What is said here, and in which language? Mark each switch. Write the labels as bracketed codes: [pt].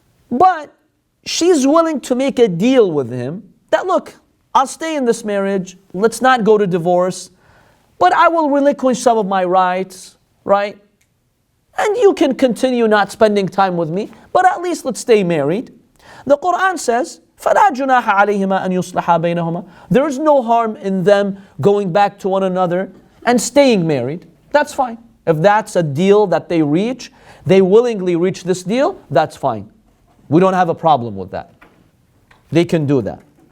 [en] but she's willing to make a deal with him that, look, I'll stay in this marriage, let's not go to divorce, but I will relinquish some of my rights, right? And you can continue not spending time with me, but at least let's stay married. The Quran says, [ar] فَلَا جُنَاحَ عَلَيْهِمَا أَنْ يُصْلَحَا بَيْنَهُمَا. [en] There is no harm in them going back to one another and staying married. That's fine. If that's a deal that they reach, they willingly reach this deal, that's fine. We don't have a problem with that. They can do that.